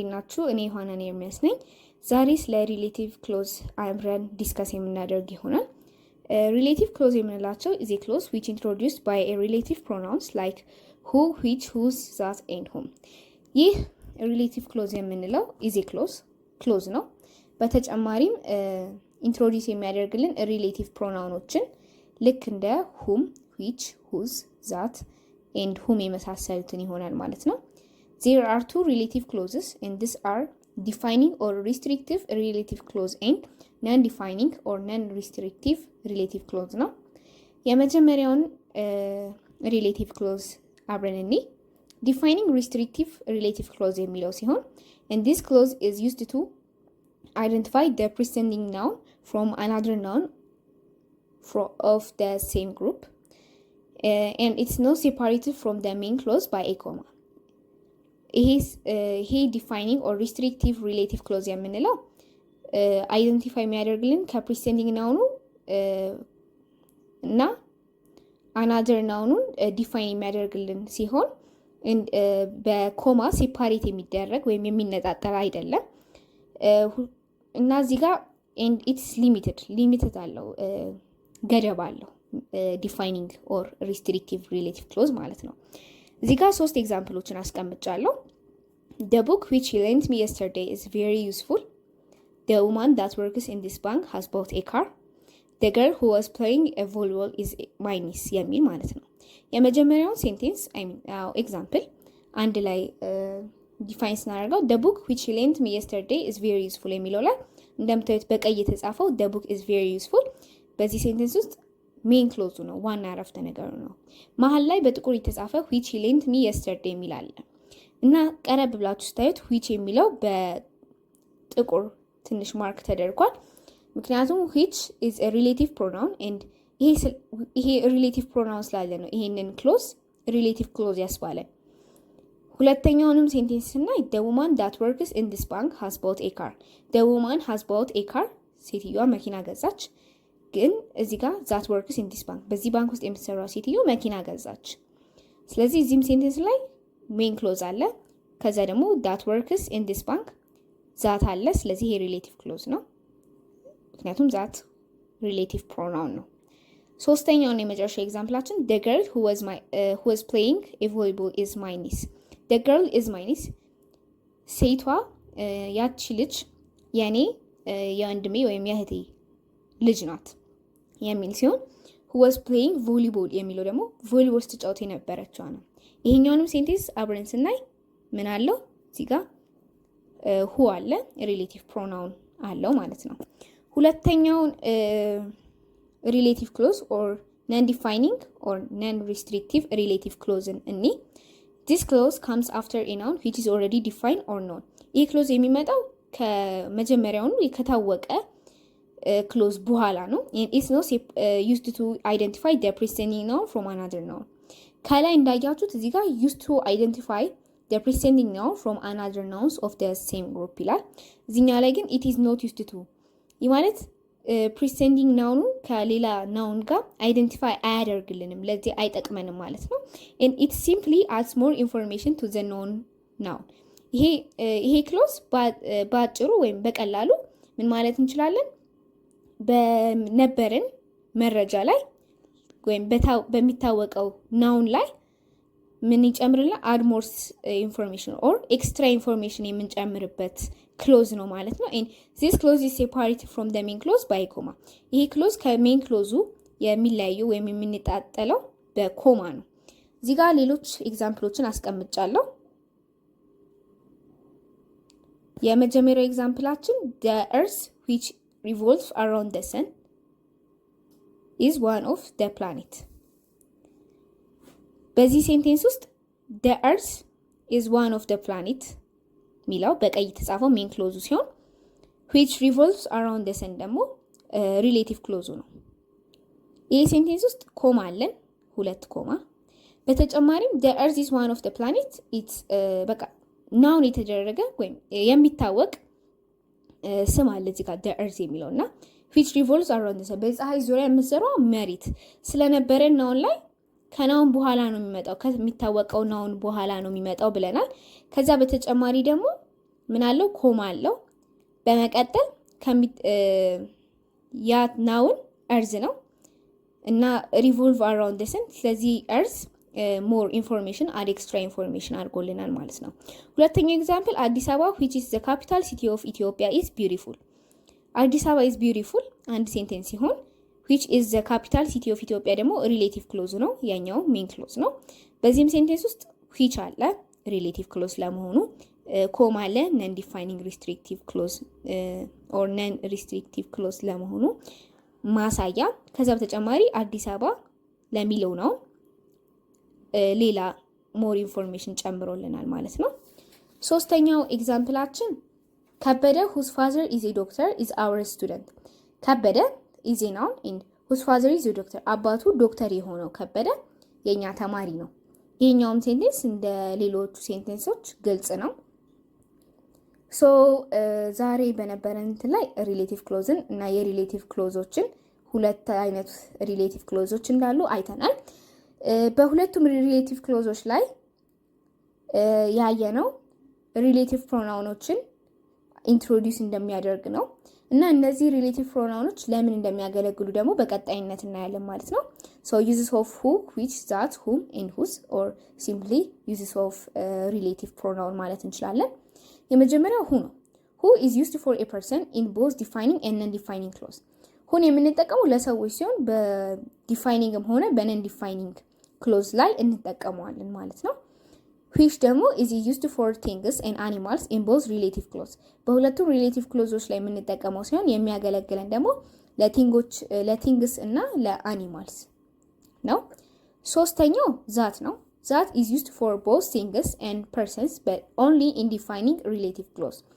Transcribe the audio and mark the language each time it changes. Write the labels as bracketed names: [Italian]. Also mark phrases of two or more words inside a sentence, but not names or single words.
[Amharic] ናችሁ? እኔ ዮሐናን ኤርሚያስ ነኝ። ዛሬ ስለ [English] relative clause [Amharic] አብረን ዲስከስ የምናደርግ ይሆናል። [English] relative clause [Amharic] የምንላቸው [English] is a clause which introduced by a relative pronouns like who, which, whose, that and whom። [Amharic] ይህ [English] relative clause [Amharic] የምንለው [English] is a clause [Amharic] ነው። በተጨማሪም ኢንትሮዲዩስ የሚያደርግልን [English] relative pronouns [Amharic] ልክ እንደ [English] whom, which, whose, that and whom [Amharic] የመሳሰሉትን ይሆናል ማለት ነው። [English] There are two relative clauses and these are defining or restrictive relative clause and non-defining or non-restrictive relative clause ነው። የመጀመሪያውን relative clause [Amharic] አብረን እንይ። [English] Defining restrictive relative clause [Amharic] የሚለው ሲሆን [English] and this clause is used to identify the preceding noun from another noun of the same group and it's not separated from the main clause by a comma. [Amharic] ይሄ [English] defining or restrictive relative clause [Amharic] የምንለው አይደንቲፋይ የሚያደርግልን ከፕሪሴንዲንግ ናውኑ እና [English] another noun [Amharic] ዲፋይን የሚያደርግልን ሲሆን በኮማ ሴፓሬት የሚደረግ ወይም የሚነጣጠል አይደለም እና እዚህ ጋር [English] and its limited [Amharic] አለው ገደብ አለው [English] defining or restrictive relative clause [Amharic] ማለት ነው። እዚህ ጋር 3 ኤግዛምፕሎችን አስቀምጫለሁ። [English] The book which he lent me yesterday is very useful. The woman that works in this bank has bought a car. The girl who was playing a volleyball is my niece [Amharic] የሚል ማለት ነው። የመጀመሪያውን [English] sentence example [Amharic] አንድ ላይ ዲፋይን ስናደርገው [English] the book which he lent me yesterday is very useful [Amharic] የሚለው ላይ እንደምታዩት በቀይ የተጻፈው [English] the book is very useful [Amharic] በዚህ ሴንቴንስ ውስጥ [English] main clause [Amharic] ነው፣ ዋና አረፍተ ነገሩ ነው። መሀል ላይ በጥቁር የተጻፈ [English] which he lent me yesterday [Amharic] የሚል አለ እና ቀረብ ብላችሁ ስታዩት which የሚለው በጥቁር ትንሽ ማርክ ተደርጓል። ምክንያቱም [English] which is a relative pronoun and [Amharic] ይሄ [English] relative pronoun [Amharic] ስላለ ነው ይሄንን ክሎዝ [English] relative clause [Amharic] ያስባለ። ሁለተኛውንም ሴንቴንስ ስናይ [English] the woman that works in this bank has bought a car. The woman has bought a car [Amharic] ሴትዮዋ መኪና ገዛች። ግን እዚህ ጋር [English] that works in this bank [Amharic] በዚህ ባንክ ውስጥ የምትሰራው ሴትዮ መኪና ገዛች። ስለዚህ እዚህም ሴንቴንስ ላይ [English] main clause [Amharic] አለ፣ ከዛ ደግሞ [English] that works in this bank that [Amharic] አለ። ስለዚህ ይሄ [English] relative clause [Amharic] ነው፣ ምክንያቱም that [English] relative pronoun [Amharic] ነው። ሶስተኛውን የመጨረሻ ኤግዛምፕላችን [English] the girl who was playing a volleyball is my niece. The girl is my niece [Amharic] ሴቷ ያቺ ልጅ የኔ የወንድሜ ወይም የእህቴ ልጅ ናት የሚል ሲሆን [English] who was playing volleyball [Amharic] የሚለው ደግሞ ቮሊቦል ስትጫወት የነበረችው ነው። ይሄኛውንም ሴንቴንስ አብረን ስናይ ምን አለው እዚህ ጋር who አለ [English] relative pronoun [Amharic] አለው ማለት ነው። ሁለተኛውን [English] relative clause or non defining or non restrictive relative clause እኒ this clause comes after a noun which is already defined or known። ይህ [Amharic] ክሎዝ የሚመጣው ከመጀመሪያውኑ ከታወቀ ክሎዝ በኋላ ነው። [English] it's not used to identify the preceding noun from another noun። [Amharic] ከላይ እንዳያችሁት እዚህ ጋር [English] used to identify the preceding noun from another nouns of the same group [Amharic] ይላል። እዚህኛው ላይ ግን [English] it is not used to [Amharic] ይህ ማለት [English] preceding noun ከሌላ noun ጋር identify [Amharic] አያደርግልንም፣ ለዚህ አይጠቅመንም ማለት ነው። [English] and it simply adds more information to the known noun። [Amharic] ይሄ ክሎዝ ባጭሩ ወይም በቀላሉ ምን ማለት እንችላለን? በነበረን መረጃ ላይ ወይም በሚታወቀው ናውን ላይ ምን ይጨምርልና [English] add more information or extra information [Amharic] የምንጨምርበት ክሎዝ ነው ማለት ነው። [English] and this clause is separated from the main clause by a comma። [Amharic] ይሄ ክሎዝ ከሜን ክሎዙ የሚለያየው ወይም የሚነጣጠለው በኮማ ነው። እዚህ ጋር ሌሎች ኤግዛምፕሎችን አስቀምጫለሁ። የመጀመሪያው ኤግዛምፕላችን [English] the earth which revolves around the sun is one of the planet። [Amharic] በዚህ ሴንቴንስ ውስጥ [English] the earth is one of the planet [Amharic] ሚለው በቀይ የተጻፈው ሜን ክሎዙ ሲሆን [English] which revolves around the sun [Amharic] ደግሞ [English] relative clause [Amharic] ነው። ይህ ሴንቴንስ ውስጥ ኮማ አለን፣ 2 ኮማ። በተጨማሪም [English] the earth is one of the planet it's [Amharic] በቃ ናውን የተደረገ ወይም የሚታወቅ ስም አለ እዚህ ጋር [English] the earth [Amharic] የሚለውና [English] which revolves around the sun [Amharic] በፀሐይ ዙሪያ የምትዘራው መሬት ስለነበረ ናውን ላይ ከናውን በኋላ ነው የሚመጣው፣ ከሚታወቀው ናውን በኋላ ነው የሚመጣው ብለናል። ከዛ በተጨማሪ ደግሞ ምን አለው ኮማ አለው በመቀጠል ያ ናውን እርዝ ነው እና [English] revolve around the sun [Amharic] ስለዚህ እርዝ [English] more information add extra information [Amharic] አድርጎልናል ማለት ነው። ሁለተኛው ኤግዛምፕል አዲስ አበባ [English] which is the capital city of Ethiopia is beautiful። [Amharic] አዲስ አበባ is beautiful አንድ ሴንቴንስ ሲሆን [English] which is the capital city of Ethiopia [Amharic] ደግሞ [English] relative clause [Amharic] ነው ያኛው [English] main clause [Amharic] ነው። በዚህም ሴንቴንስ ውስጥ which አለ [English] relative clause [Amharic] ለመሆኑ ኮማ አለ [English] non defining restrictive clause or non restrictive clause [Amharic] ለመሆኑ ማሳያ። ከዛ በተጨማሪ አዲስ አበባ ለሚለው ነው ሌላ [English] more information [Amharic] ጨምሮልናል ማለት ነው። ሶስተኛው ኤግዛምፕላችን ከበደ [English] whose father is a doctor is our student። [Amharic] ከበደ [English] is a noun and whose father is a doctor [Amharic] አባቱ ዶክተር የሆነው ከበደ የኛ ተማሪ ነው። ይሄኛውም ሴንቴንስ እንደ ሌሎቹ ሴንቴንሶች ግልጽ ነው። ሶ ዛሬ በነበረን ላይ ሪሌቲቭ ክሎዝን እና የሪሌቲቭ ክሎዞችን ሁለት አይነት [English] relative clauses [Amharic] እንዳሉ አይተናል። በሁለቱም [English] relative clauses [Amharic] ላይ ያየነው [English] relative pronouns [Amharic] ኢንትሮዲዩስ እንደሚያደርግ ነው እና እነዚህ [English] relative pronouns [Amharic] ለምን እንደሚያገለግሉ ደግሞ በቀጣይነት እናያለን ማለት ነው። ሶ [English] uses of who, which, that, whom and whose or simply uses of relative pronoun [Amharic] ማለት እንችላለን። የመጀመሪያው [English] who ነው። who is used for a person in both defining and non-defining clause። [Amharic] ሁን የምንጠቀመው ለሰዎች ሲሆን በዲፋይኒንግም ሆነ [English] non defining clause [Amharic] ላይ እንጠቀመዋለን ማለት ነው። which ደግሞ [English] is used for things and animals in both relative clause። [Amharic] በሁለቱም relative clauseዎች ላይ የምንጠቀመው ሲሆን የሚያገለግለን ደግሞ ለቲንግስ እና ለአኒማልስ ነው። ሶስተኛው ዛት ነው። ዛት [English] is used for both things and persons but only in defining relative clause።